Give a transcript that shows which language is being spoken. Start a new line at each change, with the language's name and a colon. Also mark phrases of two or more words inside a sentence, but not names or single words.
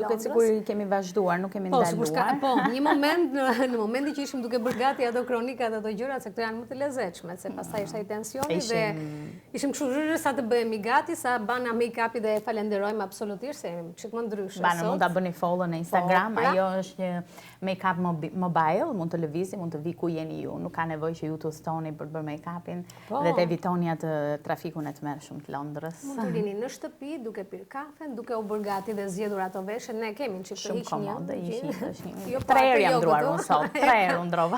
Albanian: Duket sikur kemi vazhduar, nuk kemi ndaluar. Po, një moment në momentin që ishim duke bërë gati ato kronikat, ato gjërat, se këto janë më të lezetshme, se pastaj ishte ai tensioni dhe ishim kështu sa të bëhemi gati, sa bana make-upi dhe falenderojmë absolutisht se jemi kështu më ndryshe. Bana mund ta bëni follow në Instagram, ajo është një
English: make-up mobile,
Albanian: mund të lëvizi, mund të vi ku jeni ju, nuk ka nevojë që ju të stoni për të bërë make-upin dhe të evitoni atë trafikun e tmerrshëm të Londrës. Mund të rini në shtëpi, duke pirë kafen, duke u bërë gati dhe zgjedhur ato veshje, ne kemi një shumë komode, është një 3 herë jam ndruar unë sot, 3 herë u ndrova.